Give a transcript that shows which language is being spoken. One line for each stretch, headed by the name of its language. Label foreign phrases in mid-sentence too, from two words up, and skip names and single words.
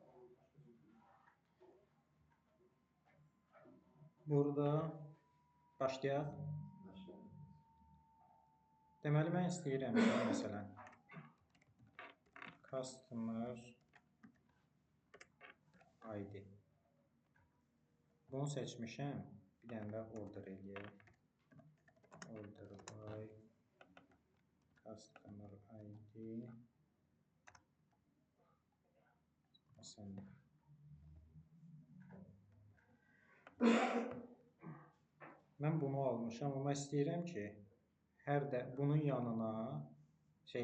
Azerbaijani: Burada başlayaq. Deməli, mən istəyirəm ki, məsələn,
English: customer ID.
Azerbaijani: Bunu seçmişəm, bir dənə də order eləyək.
English: Order by customer ID.
Azerbaijani: Məsələn, mən bunu almışam, amma istəyirəm ki, bunun yanına şeyləri gətirim.